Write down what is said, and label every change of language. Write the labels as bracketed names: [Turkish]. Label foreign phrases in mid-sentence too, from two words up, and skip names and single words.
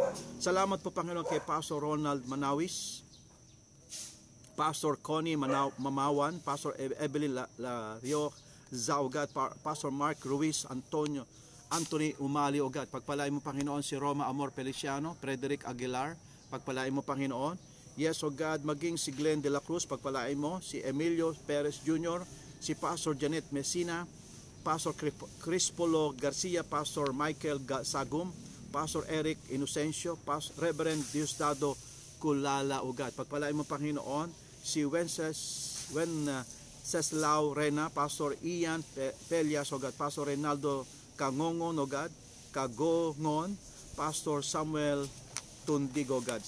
[Filipino] Salamat po, Panginoon, kay Pastor Ronald Manawis, Pastor Connie Mamawan, Pastor Evelyn Lario Zao, [English] O God, [Filipino] Pastor Mark Ruiz Anthony Umali, [English] O God. [Filipino] Pagpalain mo, Panginoon, si Roma Amor Feliciano, Frederick Aguilar, pagpalain mo, Panginoon. [English] Yes, O God, [Filipino] maging si Glenn de la Cruz, pagpalain mo, si Emilio Perez Jr., si Pastor Janet Messina, Pastor Crispolo Garcia, Pastor Michael Sagum, Pastor Eric Inocencio, Reverend Diosdado Kulala, [English] O God. [Filipino] Pagpalain mo, Panginoon, si Wenceslao Rena, Pastor Ian Pelias, [English] O God, [Filipino] Pastor Reynaldo Kangongon, [English] O God, [Filipino] Kagongon, Pastor Samuel Tundig, [English] O God.